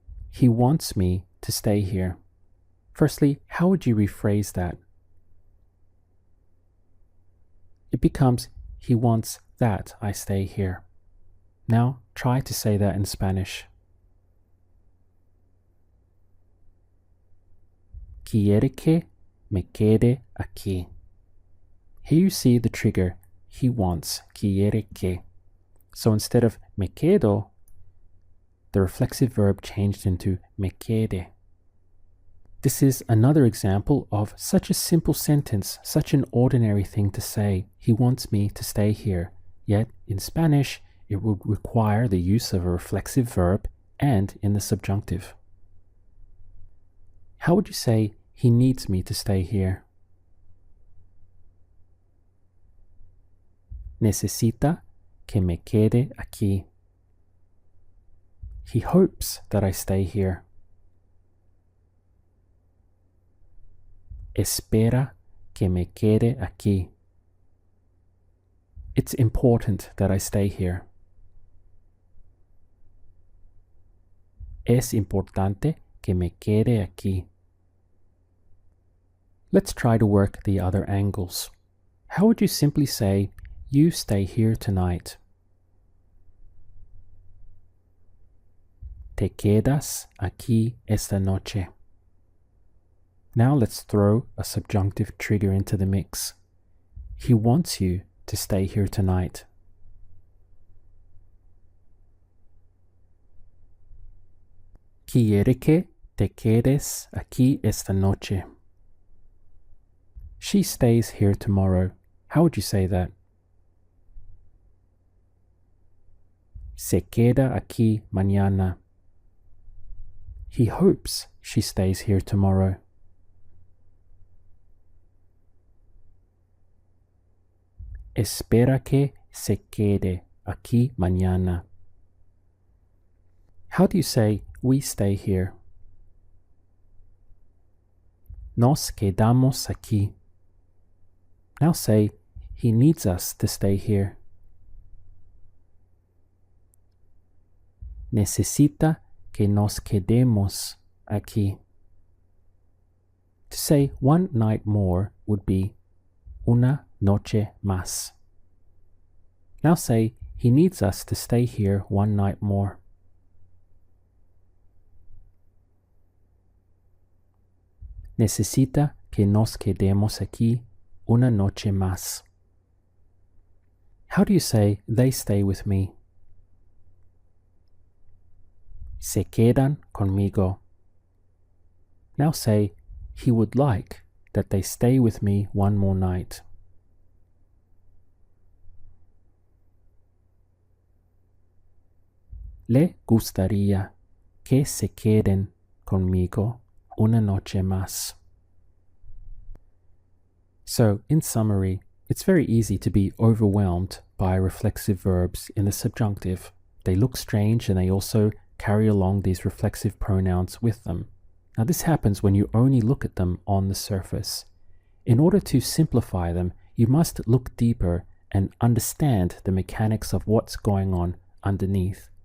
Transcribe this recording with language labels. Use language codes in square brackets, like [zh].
[en] He wants me to stay here. Firstly, how would you rephrase that? It becomes, he wants that I stay here. Now try to say that in Spanish. [es] Quiere que me quede aquí. [en] Here you see the trigger, he wants, [es] quiere que. [en] So instead of [es] me quedo, [en] the reflexive verb changed into [es] me quede. [en] This is another example of such a simple sentence, such an ordinary thing to say, he wants me to stay here. Yet in Spanish, it would require the use of a reflexive verb and in the subjunctive. How would you say, he needs me to stay here? [es] Necesita que me quede aquí. [en] He hopes that I stay here. [es] Espera que me quede aquí. [en] It's important that I stay here. [es] Es importante que me quede aquí. [en] Let's try to work the other angles. How would you simply say, you stay here tonight? [es] Te quedas aquí esta noche. [en] Now let's throw a subjunctive trigger into the mix. He wants you to stay here tonight. [es] Quiere que te quedes aquí esta noche. [en] She stays here tomorrow. How would you say that? [es] Se queda aquí mañana. [en] He hopes she stays here tomorrow. [es] Espera que se quede aquí mañana. [en] How do you say we stay here? [es] Nos quedamos aquí. [en] Now say he needs us to stay here. [es] Necesita que nos quedemos aquí. [en] To say one night more would be [es] una noche más. [en] Now say he needs us to stay here one night more. [es] Necesita que nos quedemos aquí una noche más. [en] How do you say they stay with me? [es] Se quedan conmigo. [en] Now say he would like that they stay with me one more night. [es] Le gustaría que se queden conmigo una noche más. [en] So, in summary, it's very easy to be overwhelmed by reflexive verbs in the subjunctive. They look strange and they also carry along these reflexive pronouns with them. Now, this happens when you only look at them on the surface. In order to simplify them, you must look deeper and understand the mechanics of what's going on underneath.